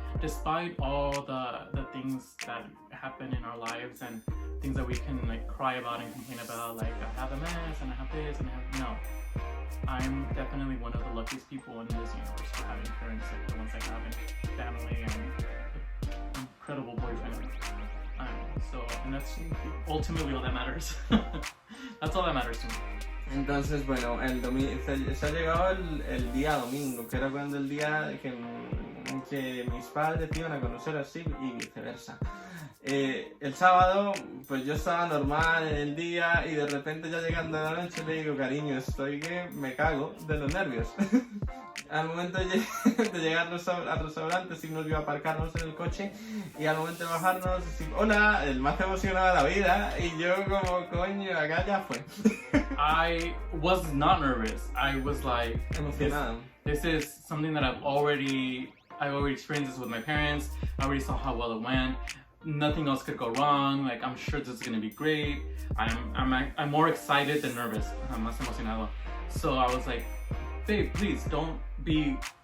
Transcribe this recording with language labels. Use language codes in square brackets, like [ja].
[en] Despite all the things that happen in our lives and things that we can like cry about and complain about, like I have MS and I have this and I'm definitely one of the luckiest people in this universe for having parents like the ones I have, and family and an incredible boyfriend. And that's ultimately all that matters. That's all that matters to me. [es] Entonces, bueno, se ha llegado el día domingo, que era cuando el día que mis padres iban a conocer a Steve y viceversa. El sábado, pues yo estaba normal en el día y de repente ya llegando a la noche le digo, cariño, estoy que me cago de los nervios. Al momento de llegar al restaurante, Steve nos vio aparcarnos en el coche y al momento de bajarnos, Steve, hola, el más emocionado de la vida, y yo como, coño, acá ya fue. [en] I was not nervous. I was like, [es] emocionado. [en] This is something that I already experienced this with my parents. I already saw how well it went. Nothing else could go wrong. Like, I'm sure this is gonna be great. I'm more excited than nervous. I'm [es] más emocionado. [en] So I was like, babe, please don't be